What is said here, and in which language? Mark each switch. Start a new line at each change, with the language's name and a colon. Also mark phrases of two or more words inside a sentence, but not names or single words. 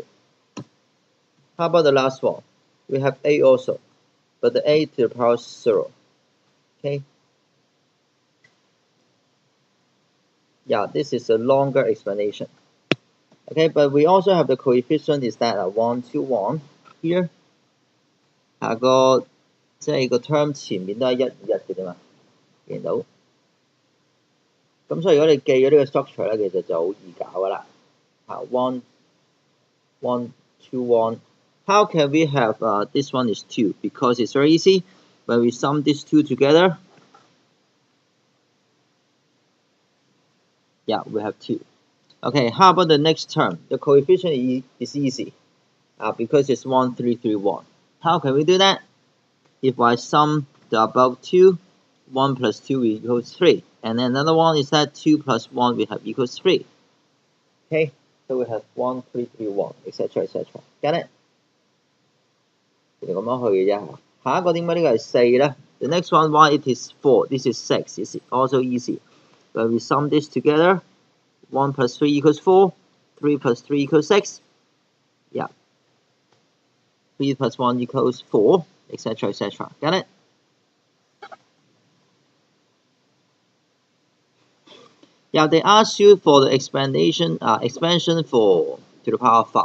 English: How about the last one? We have a also, but the a to the power 0. Okay. Yeah, this is a longer explanation. Okay, but we also have the coefficient is that 1, 2, 1 here.
Cantonese: 下個即係個 term 前面都係1、2、1嘅啫嘛，見到。咁所以如果你記咗呢個 structure 咧，其實就好易搞噶啦。1, 1, 2, 1.
English: How can we have this one is 2? Because it's very easy. When we sum these two together, yeah, we have 2. Okay, how about the next term? The coefficient is easy because it's 1, 3, 3, 1. How can we do that? If I sum the above 2, 1 plus 2 equals 3. And then another one is that 2 plus 1 we have equals 3. Okay, so we have 1, 3, 3, 1, etc. etc. Get it?
Cantonese: 咁樣去嘅啫。下一個點解呢個係4咧？
English: The next one, why it is 4? This is 6. It's also easy. When we sum this together, 1 plus 3 equals 4, 3 plus 3 equals 6. Yeah. 3 plus 1 equals 4, etc. etc. Got it? Yeah, they ask you for the expansion for to the power 5.